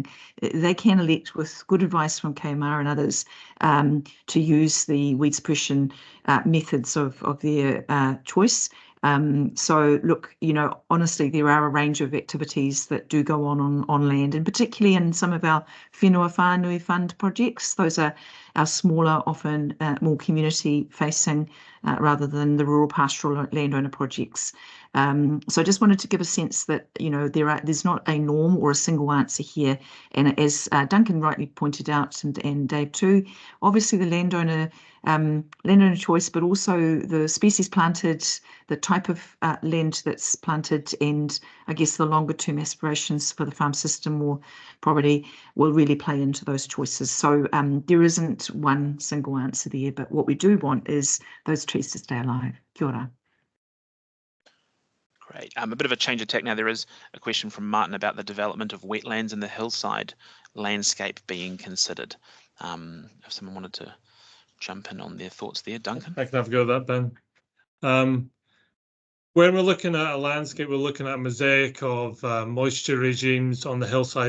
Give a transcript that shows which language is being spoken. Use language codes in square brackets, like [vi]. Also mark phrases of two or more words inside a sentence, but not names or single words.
[en] They can elect, with good advice from KMR and others, to use the weed suppression methods of their choice. So look, honestly, there are a range of activities that do go on land, and particularly in some of our [mi] whenua whānui [en] fund projects. Those are our smaller, often more community facing rather than the rural pastoral landowner projects. So I just wanted to give a sense that there's not a norm or a single answer here, and as Duncan rightly pointed out, and Dave too, obviously the landowner choice, but also the species planted, the type of land that's planted, and I guess the longer term aspirations for the farm system or property will really play into those choices. So there isn't one single answer there, but what we do want is those trees to stay alive. [mi] Kia ora. [en] Great. A bit of a change of tack now. There is a question from Martin about the development of wetlands in the hillside landscape being considered. If someone wanted to jump in on their thoughts there, Duncan. I can have a go at that, Ben. When we're looking at a landscape, we're looking at a mosaic of moisture regimes on the hillside.